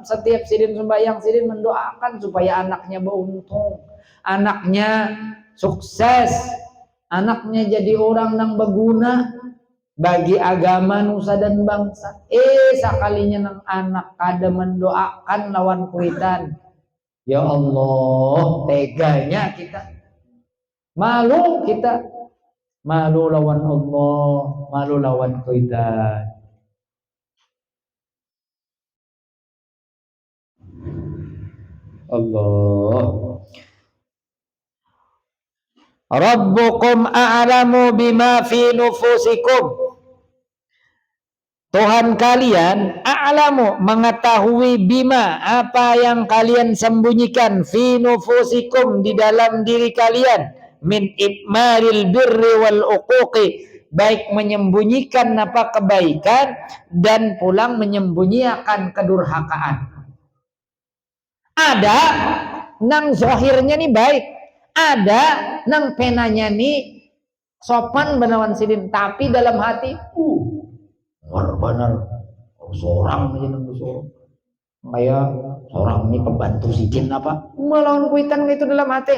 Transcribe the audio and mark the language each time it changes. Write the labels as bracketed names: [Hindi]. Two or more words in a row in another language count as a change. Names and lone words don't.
[Banjar] Setiap Sidin sembahyang, Sidin mendoakan supaya anaknya beruntung, anaknya sukses, anaknya jadi orang yang berguna bagi agama nusa dan bangsa. Sakalinya nang anak kada mendoakan lawan kuitan. [Arabic] يا الله, [Banjar] teganya kita. Malu kita. Malu lawan Allah, malu lawan kuitan. Allah. [Arabic] ربكم أعلم بما في نفوسكم. [Banjar] Tuhan kalian a'lamu mengetahui bima apa yang kalian sembunyikan [Arabic] في نفوسكم [Banjar] di dalam diri kalian [Arabic] من إكمال البر والعقوق, [Banjar] baik menyembunyikan apa kebaikan dan pulang menyembunyikan kedurhakaan. Ada nang zahirnya nih baik, ada nang penanya nih sopan benawan sidin, tapi dalam hati benar seorang aja nang seorang kayak seorang ini pembantu sidin apa melawan kuitan itu dalam hati.